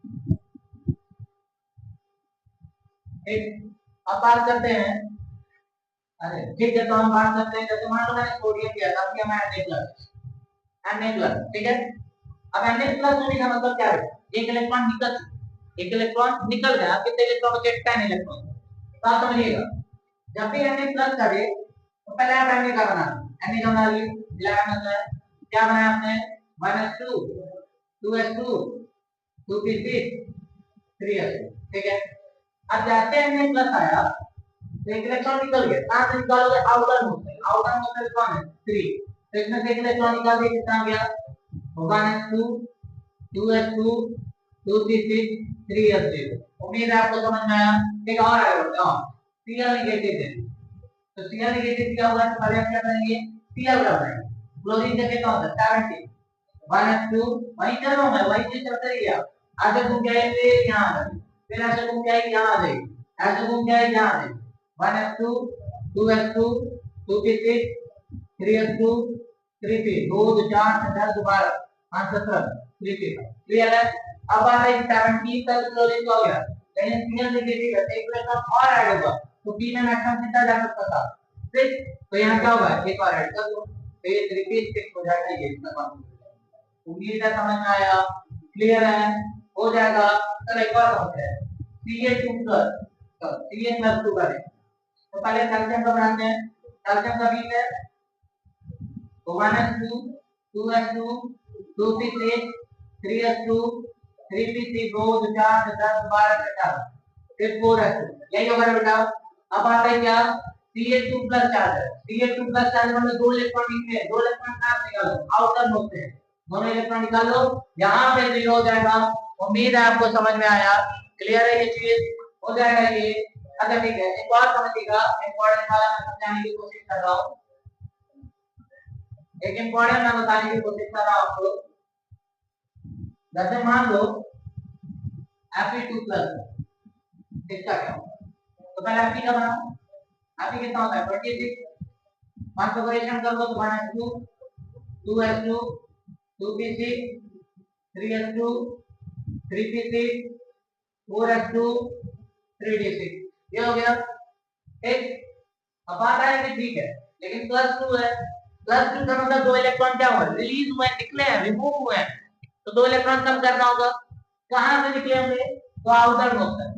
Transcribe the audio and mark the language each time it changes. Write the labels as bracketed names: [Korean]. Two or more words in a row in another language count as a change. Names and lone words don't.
[Hindi] ठीक, अब बात करते हैं, अरे ठीक है, तो हम बात करते हैं, जैसे मान लो मैंने सोडियम किया था कि Na+, ठीक है। अब Na+ होने का मतलब क्या है? एक इलेक्ट्रॉन निकल गया, कितने इलेक्ट्रॉन बचे? 10 इलेक्ट्रॉन। तो आप समझिएगा, जब भी Na+ करे तो पहले आप Na का बना Na का बना लिए 11 होता है। क्या बनाया आपने? 1s2 2s2 2p6 3s2, ठीक है। अब जैसे Na+ आया तो एक इलेक्ट्रॉन निकल गया, कहां से निकालोगे? [English] outer mode [Hindi] से। [English] outer mode [Hindi] से कौन है? 3, तो इसमें से एक इलेक्ट्रॉन निकाल के कितना गया? 1s2 2s2 2p6 3s2। उम्मीद है आपको समझ में आया। एक और आएगा Cl नेगेटिव है, तो Cl नेगेटिव क्या होगा? तो पहले हम क्या करेंगे? Cl का बनाएंगे। क्लोरीन जगह क्या होता है? 70 1s2 वही चल रहा हूं मैं, वही चीज चलता रही है। ऐसे घूम जाएंगे यहाँ आ जाएगी, फिर ऐसे घूम जाएगी यहाँ आ जाएगी, ऐसे घूम जाएगी यहाँ आ जाएगी। 1s2 2s2 2p6 3s2 3p 2 2 4 10 12 5 17 3p। क्लियर है? अब आ रही 17 तक क्लोरीन हो गया, लेकिन Cl नेगेटिव है, एक इलेक्ट्रॉन और ऐड होगा, तो p में मैक्सिमम कितना जा सकता था? 6, तो यहाँ क्या होगा? एक और ऐड कर दो, तो ये 3p6 हो जाएगा। ये इतना उम्मीद है समझ में आया। क्लियर है? हो जाएगा। चलो एक और होता है Ca2+, Ca+2 करें, तो पहले कैल्शियम का बनाते हैं। कैल्शियम का भी है तो 1s2 2s2 2p6 3s2 3p6 2 2 4 10 12 17 फिर 4s2, यही होगा ना बेटा। अब आता है क्या? Ca2+ चार्ज है। Ca2+ चार्ज मतलब दो इलेक्ट्रॉन निकले, दो इलेक्ट्रॉन कहां से निकालो? [English] outer mode [Hindi] से, दोनों इलेक्ट्रॉन निकालो, यहाँ पे 0 हो जाएगा। उम्मीद है आपको समझ में आया। क्लियर है? ये चीज हो जाएगा ये। अच्छा ठीक है, एक और समझिएगा, इंपॉर्टेंट वाला मैं समझाने की कोशिश कर रहा हूँ। एक इंपॉर्टेंट मैं बताने की कोशिश कर रहा हूँ आपको। जैसे मान लो Fe2+, इसका क्या होगा? तो पहले Fe का बनाओ। Fe कितना होता है? 26। कॉन्फ़िगरेशन कर दो तो 1s2 2s2 2p6 3s2 3p6 4s2 3d6, ये हो गया। ठीक, अब बात है कि ठीक है, लेकिन +2 है। +2 का मतलब दो इलेक्ट्रॉन क्या हुआ? रिलीज हुए, निकले हैं, रिमूव हुए हैं, तो दो इलेक्ट्रॉन कम करना होगा। कहां से निकले होंगे? तो [English] outer mode [Hindi] से।